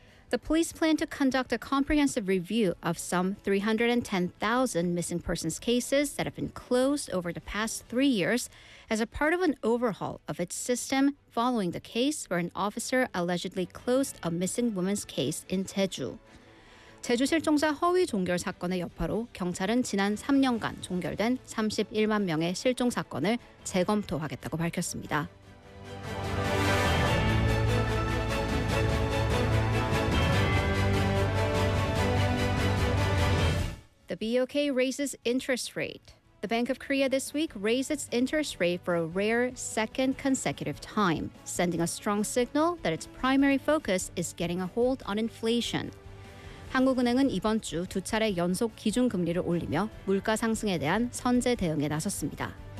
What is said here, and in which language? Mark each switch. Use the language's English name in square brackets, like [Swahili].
[English] The police plan to conduct a comprehensive review of some 310,000 missing persons cases that have been closed over the past 3 years as a part of an overhaul of its system following the case where an officer allegedly closed a missing woman's case in Jeju. [Korean] Jeju 실종자 허위 종결 사건의 여파로 경찰은 지난 3년간 종결된 31만 명의 실종 사건을 재검토하겠다고 밝혔습니다. [English] The BOK raises interest rate. The Bank of Korea this week raised its interest rate for a rare second consecutive time, sending a strong signal that its primary focus is getting a hold on inflation. [Korean] 한국은행은 이번 주 두 차례 연속 기준금리를 올리며 물가 상승에 대한 선제 대응에 나섰습니다.